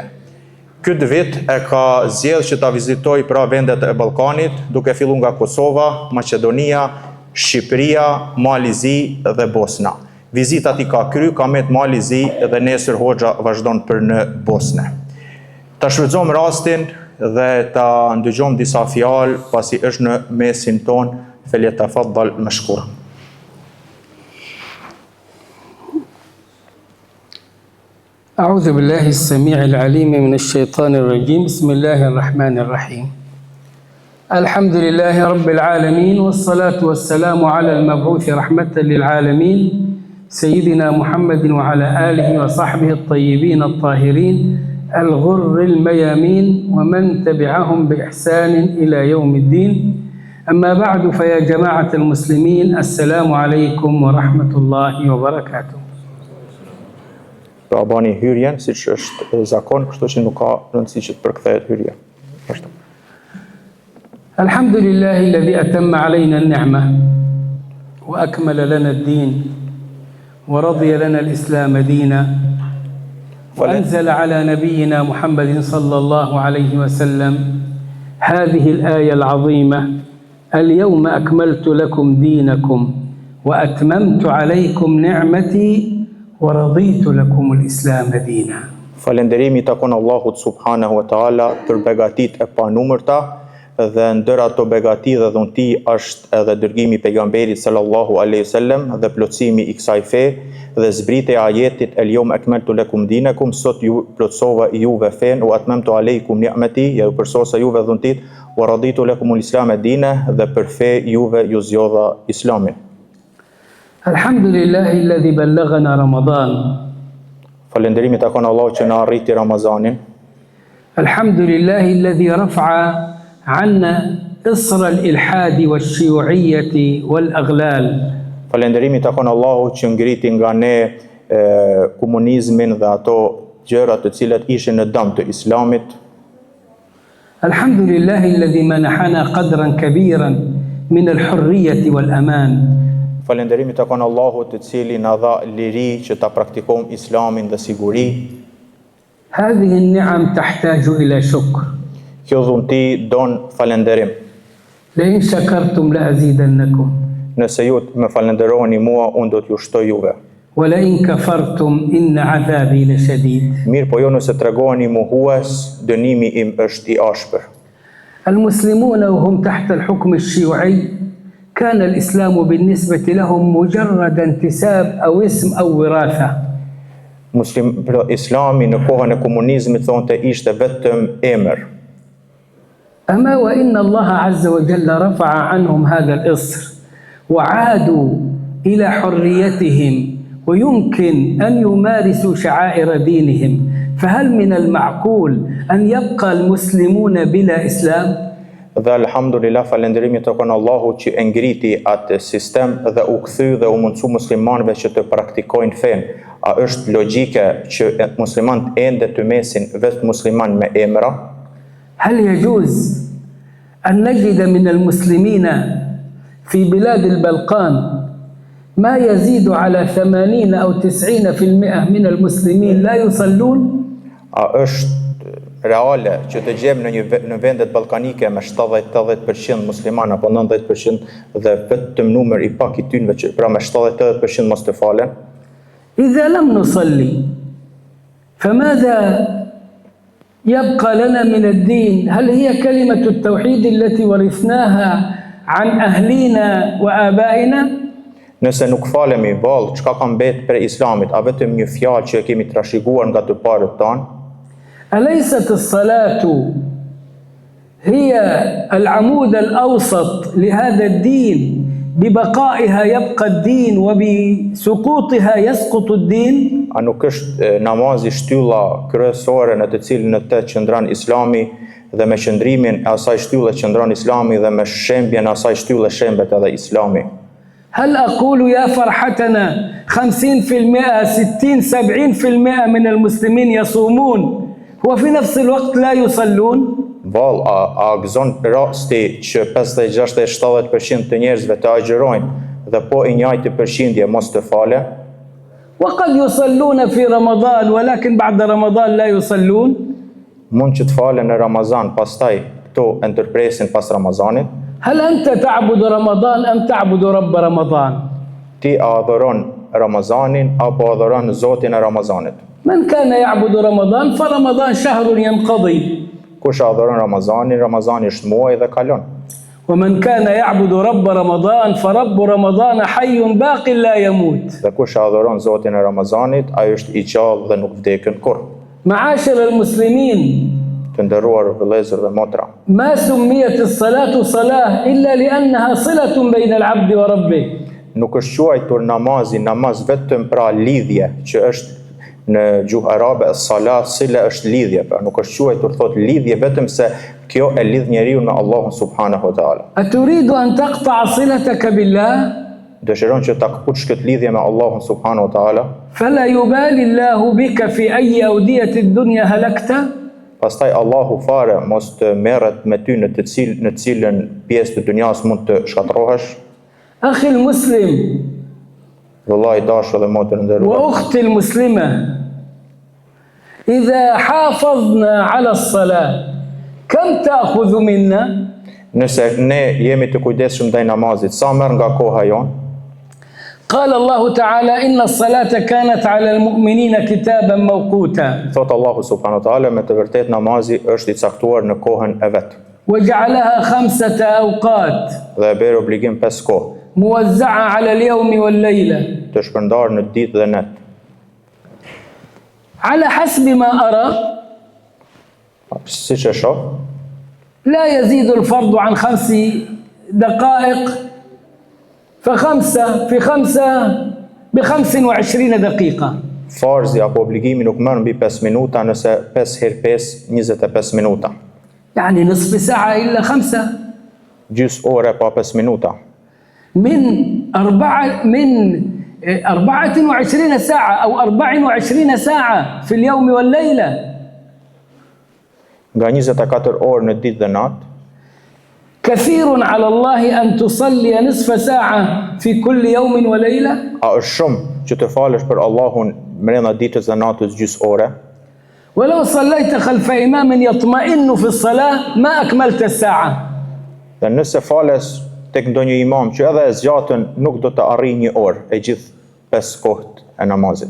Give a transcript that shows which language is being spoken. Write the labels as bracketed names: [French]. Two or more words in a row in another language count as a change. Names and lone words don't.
[Albanian] Këtë vit e ka zgjedhur që ta vizitoj pra vendet e Ballkanit, duke filluar nga Kosova, Maqedonia, Shqipëria, Malizi dhe Bosna. Vizitat i ka kry, ka met Malizi dhe nesër hoxha vazhdon për në Bosnë. Ta shfrytëzojmë rastin dhe ta ndëgjojmë disa fjalë pasi është në mesin ton. [Arabic] فليتفضل مشكور. أعوذ بالله السميع العليم من الشيطان الرجيم. بسم الله الرحمن الرحيم. الحمد لله رب العالمين، والصلاة والسلام على المبعوث رحمة للعالمين سيدنا محمد وعلى آله وصحبه الطيبين الطاهرين الغر الميامين ومن تبعهم بإحسان إلى يوم الدين. أما بعد، فيا جماعة المسلمين، السلام عليكم ورحمة الله وبركاته. [Albanian] Pra bani hyrjen, si që është zakon, kështu që nuk ka rëndësi që të përkthehet hyrja. [Arabic] الحمد لله الذي أتم علينا النعمة وأكمل لنا الدين ورضي لنا الإسلام دينا وأنزل على نبينا محمد صلى الله عليه وسلم هذه الآية العظيمة: اليوم أكملت لكم دينكم وأتممت عليكم نعمتي ورضيت لكم الإسلام دينا. [Albanian] Falënderimi takon Allahut [Arabic] سبحانه وتعالى [Albanian] për begatitë e panumërta, dhe ndër ato begati dhe dhunti është edhe dërgimi i pejgamberit [Arabic] صلى الله عليه وسلم [Albanian] dhe plotësimi i kësaj fe dhe zbritja e ajetit [Arabic] اليوم أكملت لكم دينكم, [Albanian] sot ju plotësova juve fen, [Arabic] وأتممت عليكم نعمتي, [Albanian] ju përsosa juve dhuntit, [Arabic] ورضيت لكم الإسلام دينا, [Albanian] dhe për fe juve ju zgjodha islamin. [Arabic] الحمد لله الذي بلغنا رمضان. [Albanian] Falënderimi takon Allahut që na arriti Ramazanin. [Arabic] الحمد لله الذي رفع عنا إصر الإلحاد والشيوعية والأغلال. [Albanian] Falënderimi takon Allahut që ngriti nga ne komunizmin dhe ato gjëra të cilat ishin në dëm të Islamit. [Arabic] الحمد لله الذي منحنا قدرا كبيرا من الحرية والأمان. [Albanian] Falënderimi takon Allahut i cili na dha liri që ta praktikojmë Islamin dhe siguri. [Arabic] هذه النعم تحتاج إلى شكر. [Albanian] Kjo dhunti don falënderim. [Arabic] لئن شكرتم لأزيدنكم. [Albanian] Nëse ju më falënderoni mua, unë do t'ju shtoj juve. [Arabic] ولئن كفرتم إن عذابي لشديد. [Albanian] Mirë, po jo nëse tregoni mohues, dënimi im është i ashpër. [Arabic] المسلمون وهم تحت الحكم الشيوعي كان الإسلام بالنسبة لهم مجرد انتساب أو اسم أو وراثة. [Albanian] Islami në kohën e komunizmit thonte ishte vetëm emër. [Arabic] أما وإن الله عز وجل رفع عنهم هذا الإصر وعادوا إلى حريتهم ويمكن أن يمارسوا شعائر دينهم، فهل من المعقول أن يبقى المسلمون بلا إسلام؟ [Albanian] dhe alhamdulillah falënderimi të kon Allahu që e ngriti atë sistem dhe u kthy dhe u mundsu muslimanëve që të praktikojnë fen. A është logjike që muslimanët ende të mesin vetë musliman me emra? [Arabic] هل يجوز أن نجد من المسلمين في بلاد البلقان ما يزيد على 80 أو 90% من المسلمين لا يصلون؟ [Albanian] A është reale që të gjejmë në vendet ballkanike me 70-80% muslimanë apo 90% dhe vetëm numër i pak I tynëve që pra me 70-80% mos të falen? [Arabic] إذا لم نصلي فماذا يبقى لنا من الدين؟ هل هي كلمة التوحيد التي ورثناها عن أهلنا وآبائنا؟ [Albanian] Nëse nuk falemi vallë, çka ka mbet për Islamit, a vetëm një fjalë që e kemi trashëguar nga të parët tanë? [Arabic] أليست الصلاة هي العمود الأوسط لهذا الدين ببقائها يبقى الدين وبسقوطها يسقط الدين؟ [Albanian] A nuk është namazi shtylla kryesore në të cilën në të qëndron Islami dhe me qëndrimin e asaj shtylle qëndron Islami dhe me shembjen e asaj shtylle shembet edhe Islami? [Arabic] هل أقول يا فرحتنا 50% 60 70% من المسلمين يصومون وفي نفس الوقت لا يصلون؟ [Albanian] Val, a gëzon rasti që 50-60-70% të njerëzve të agjërojnë dhe po I njëjtë përqindje mos të fale? [Arabic] وقد يصلون في رمضان ولكن بعد رمضان لا يصلون؟ [Albanian] Mund që të falen në Ramazan, pastaj këto e ndërpresin pas Ramazanit. [Arabic] هل أنت تعبد رمضان أم تعبد رب رمضان؟ [Albanian] Ti a adhuron Ramazanin apo adhuron Zotin e Ramazanit? [Arabic] من كان يعبد رمضان فرمضان شهر ينقضي [Albanian] Kush adhuron Ramazanin, Ramazani është muaj dhe kalon. [Arabic] ومن كان يعبد رب رمضان فرب رمضان حي باق لا يموت. [Albanian] Dhe kush adhuron Zotin e Ramazanit, ai është I gjallë dhe nuk vdekën kurrë. [Arabic] معاشر المسلمين، [Albanian] Të nderuar vëllezër dhe motra, [Arabic] ما سميت الصلاة صلاة إلا لأنها صلة بين العبد وربه. [Albanian] nuk është quajtur namaz vetëm pra lidhje që është në gjuhë arabe [Arabic] صلاة صلة [Albanian] është lidhje, pra nuk është quajtur thot lidhje vetëm se kjo e lidh njeriu me Allahun [Arabic] سبحانه وتعالى. أتريد أن تقطع صلتك بالله؟ [Albanian] Dëshiron që ta kapësh këtë lidhje me Allahun [Arabic] سبحانه وتعالى, فلا يبالي الله بك في أي أودية الدنيا هلكت. [Albanian] pastaj Allahu fare mos të merret me ty në cilën pjesë të dunjas mund të shkatërrohesh. [Arabic] أخي المسلم [Albanian] Vëllai dashur dhe motër nderuar, [Arabic] وأختي المسلمة، إذا حافظنا على الصلاة كم تأخذ منا؟ [Albanian] nëse ne jemi të kujdesshëm ndaj namazit, sa merr nga koha jon? [Arabic] قال الله تعالى إن الصلاة كانت على المؤمنين كتابا موقوتا [Albanian] Thot Allahu [Arabic] سبحانه وتعالى, [Albanian] me të vërtet namazi është I caktuar në kohën e vet. [Arabic] وجعلها 5 أوقات [Albanian] Dhe e bërë obligim 5 kohë, [Arabic] موزعة على اليوم والليلة [Albanian] të shpërndarë në ditë dhe net. [Arabic] على حسب ما أرى [Albanian] Siç e shoh, [Arabic] لا يزيد الفرض عن 5 دقائق فخمسة في 5 ب25 دقيقة. [Albanian] farzi apo obligimi nuk merr mbi 5 minuta, nëse 5 herë 5 25 minuta. [Arabic] يعني نصف ساعة إلا 5 [Albanian] Gjys ore pa 5 minuta. [Arabic] من 24 ساعة أو 24 ساعة في اليوم والليلة. [Albanian] Nga 24 orë në ditë dhe natë, [Arabic] كثير على الله أن تصلي نصف ساعة في كل يوم وليلة. [Albanian] a është shumë që të falesh për Allahun brenda ditës dhe natës gjys ore? [Arabic] ولو صليت خلف إمام يطمئن في الصلاة ما أكملت الساعة. [Albanian] Dhe nëse fales tek ndonjë imam që edhe e zgjatën, nuk do të arrijë një orë e gjithë 5 kohët e namazit.